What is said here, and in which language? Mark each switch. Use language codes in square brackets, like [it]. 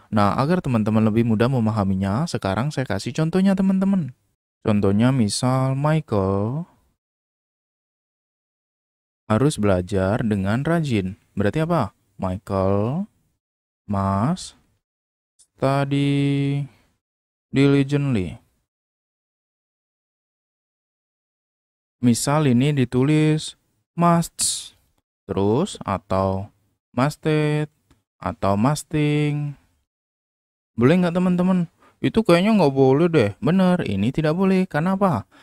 [id] Nah, agar teman-teman lebih mudah memahaminya, sekarang saya kasih contohnya teman-teman. Contohnya misal Michael harus belajar dengan rajin. Berarti apa? [en] Michael must study diligently. [id] Misal ini ditulis must, terus atau masted, atau masting. Boleh nggak teman-teman? Itu kayaknya nggak boleh deh. Bener, ini tidak boleh. Karena apa?